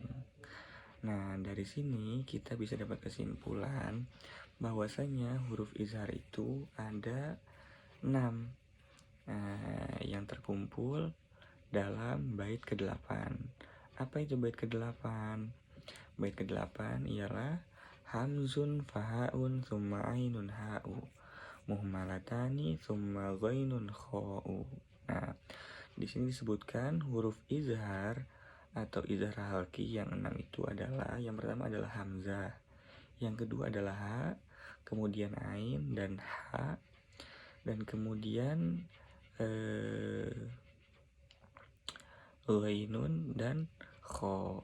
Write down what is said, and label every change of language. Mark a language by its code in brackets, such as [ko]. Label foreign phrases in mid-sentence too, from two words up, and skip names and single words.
[id] Nah, dari sini kita bisa dapat kesimpulan bahwasanya huruf izhar itu ada 6 yang terkumpul dalam bait ke-8. Apa itu bait ke-8? Bait ke-8 ialah [ar] همزٌ فهاءٌ ثم عينٌ حاءُ مهملتان ثم غينٌ خاءُ. [id] Nah, di sini disebutkan huruf izhar atau izhar halqi yang 6 itu adalah, yang pertama adalah hamzah, yang kedua adalah ha, kemudian ain dan ha, dan kemudian ghainun dan kha.